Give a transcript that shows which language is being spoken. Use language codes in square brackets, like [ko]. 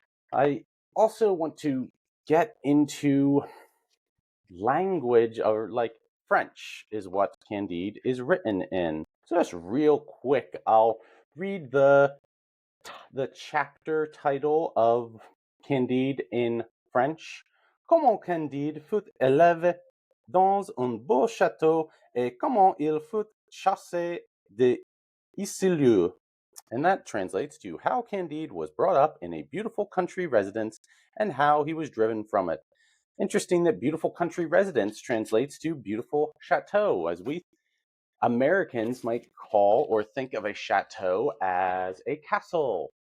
[en] I also want to get into language, or like French is what Candide is written in. So just real quick, I'll read the chapter title of Candide in French. [fr] Comment Candide fut élève dans un beau château et comment il fut chassé de Isilure. [en] And that translates to how Candide was brought up in a beautiful country residence and how he was driven from it. Interesting that beautiful country residence translates to beautiful chateau, as we Americans might call or think of a chateau as a castle.